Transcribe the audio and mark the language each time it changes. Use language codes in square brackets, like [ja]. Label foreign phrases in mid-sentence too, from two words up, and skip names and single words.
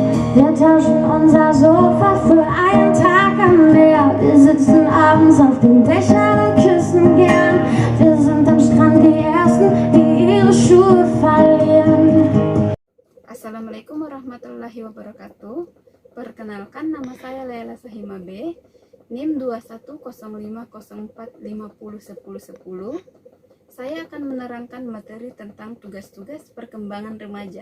[de] Wir tauschen unser Sofa für einen Tag am Meer. Wir sitzen abends auf den Dächern und küssen gern. Wir sind am Strand die Ersten, die ihre Schuhe verlieren. [ar] السلام عليكم ورحمة الله وبركاته. [id] Perkenalkan, nama saya Laila Sahima B, NIM 210504501010. Saya akan menerangkan materi tentang tugas-tugas perkembangan remaja.